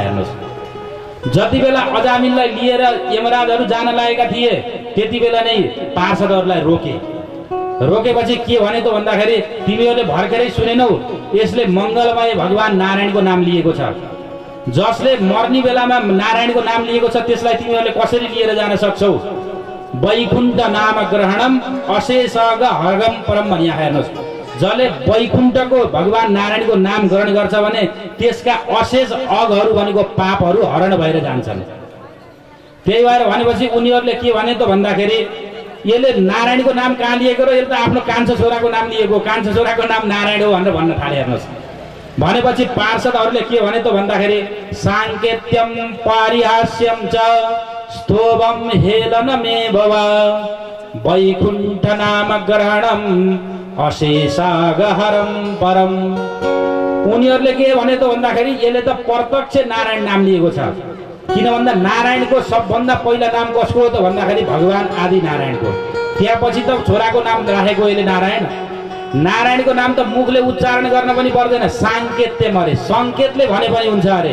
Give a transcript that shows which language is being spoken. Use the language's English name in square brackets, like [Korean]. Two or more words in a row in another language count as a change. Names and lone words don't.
[Nepali] हेर्नुहोस्, जति बेला अजामिललाई लिएर यमराजहरू जान लागेका थिए त्यति बेला नै पार्षदहरूलाई रोकेपछि के भने त भन्दाखेरि तिमीहरूले भर्खरै सुनेनौ यसले मङ्गलमय भगवान नारायणको नाम लिएको छ। जसले मर्ने बेलामा नारायणको नाम लिएको छ त्यसलाई तिमीहरूले कसरी लिएर जान सक्छौ? [Sanskrit] वैकुण्ठ नाम ग्रहणम अशेषग हरगम परम भनिया। [Nepali] हेर्नुहोस्, जसले वैकुण्ठको भगवान नारायणको नाम ग्रहण गर्छ भने त्यसका अशेष अगहरू भनेको पापहरू हरण भएर जान्छन्। त्यही भएर भनेपछि उनीहरूले के भने त भन्दाखेरि यसले नारायणको नाम कहाँ लिएको र यसले त आफ्नो कान्छो छोराको नाम लिएको, कान्छो छोराको नाम नारायण हो भनेर भन्न थाले। हेर्नुहोस्, भनेपछि पार्षदहरूले के भने त भन्दाखेरि [Sanskrit] साङ्केत्यम पारिहास्यम च स्तोभम हेलनमेव वा वैकुण्ठ नाम ग्रहणम अशेषागहरम परम। [Nepali] उनीहरूले के भने त भन्दाखेरि यसले त प्रत्यक्ष नारायण नाम लिएको छ। किन भन्दा नारायणको सबभन्दा पहिला नाम कसको हो त भन्दाखेरि भगवान आदि नारायणको। त्यसपछि त छोराको नाम राखेको यसले नारायण। नारायणको नाम त मुखले उच्चारण गर्न पनि पर्दैन, साङ्केत्य मरे सङ्केतले भने पनि हुन्छ अरे।